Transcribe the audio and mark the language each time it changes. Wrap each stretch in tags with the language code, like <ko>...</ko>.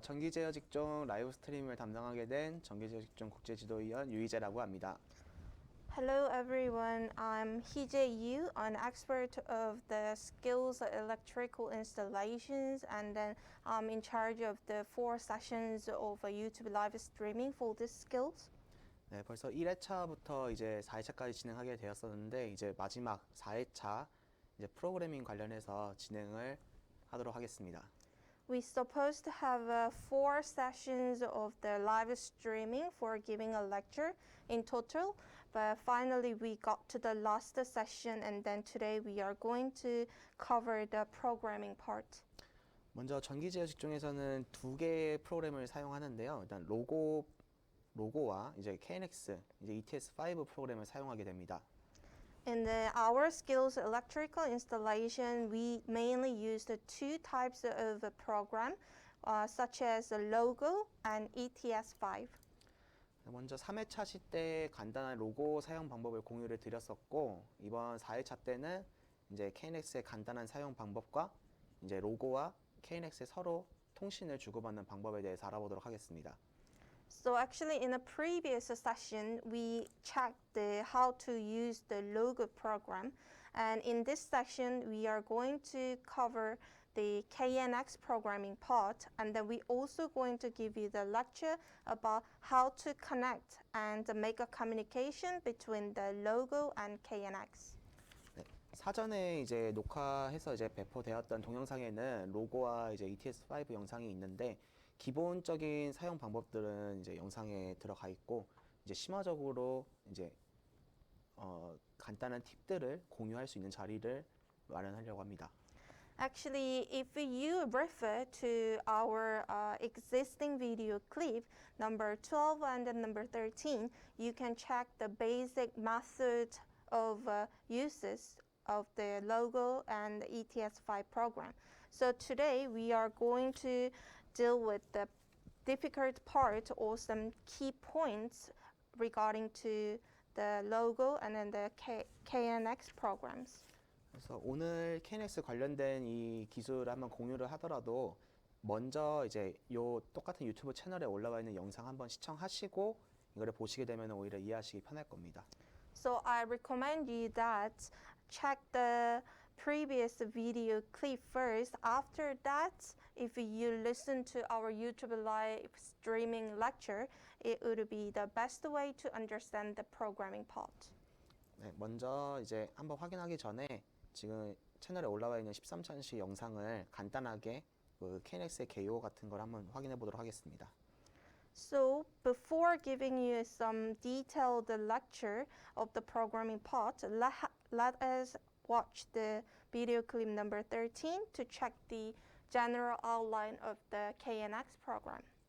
<ko>전기제어 직종 라이브 스트림을 담당하게 된 전기제어 직종 국제지도위원 유희재라고 합니다.</ko> <en>Hello everyone, I'm Hee-jae Yu, an expert of the skills electrical installations, and then I'm in charge of the 4 sessions of YouTube live streaming for these skills.</en> <ko>네, 벌써 1회차부터 이제 4회차까지 진행하게 되었었는데 이제 마지막 4회차 이제 프로그래밍 관련해서 진행을 하도록 하겠습니다.</ko> <en>We're supposed to have 4 sessions of the live streaming for giving a lecture in total, but finally we got to the last session, and then today we are going to cover the programming part.</en> <ko>먼저 전기제어 직종에서는 2개의 프로그램을 사용하는데요. 일단 로고와 이제 KNX, 이제 ETS5 프로그램을 사용하게 됩니다.</ko> <en>In our skills electrical installation, we mainly use the 2 types of a program, such as logo and ETS5.</en> <ko>먼저 3회차 시 때 간단한 로고 사용 방법을 공유를 드렸었고, 이번 4회차 때는 이제 KNX의 간단한 사용 방법과 이제 로고와 KNX의 서로 통신을 주고받는 방법에 대해서 알아보도록 하겠습니다.</ko> <en>So actually in a previous session, we checked how to use the logo program. And in this section, we are going to cover the KNX programming part. And then we also going to give you the lecture about how to connect and make a communication between the logo and KNX.</en> <ko>네, 사전에 이제 녹화해서 이제 배포되었던 동영상에는 로고와 이제 ETS5 영상이 있는데 기본적인 사용 방법들은 이제 영상에 들어가 있고 이제 심화적으로 이제 간단한 팁들을 공유할 수 있는 자리를 마련하려고 합니다.</ko> <en>Actually, if you refer to our existing video clip, number 12 and number 13, you can check the basic method of uses of the logo and the ETS5 program. So today we are going to deal with the difficult part or some key points regarding to the logo and then the KNX programs.</en> <ko>그래서 오늘 KNX 관련된 이 기술을 한번 공유를 하더라도 먼저 이제 요 똑같은 유튜브 채널에 올라와 있는 영상 한번 시청하시고 이거를 보시게 되면 오히려 이해하시기 편할 겁니다.</ko> <en>So I recommend you that check the previous video clip first. After that, if you listen to our YouTube live streaming lecture, it would be the best way to understand the programming part.</en> <ko>네, 먼저 이제 한번 확인하기 전에 지금 채널에 올라와 있는 13천시 영상을 간단하게 그 KNX의 개요 같은 걸 한번 확인해 보도록 하겠습니다.</ko> <en>So before giving you some detailed lecture of the programming part, let us watch the video clip number 13 to check the general outline of the KNX program.</en>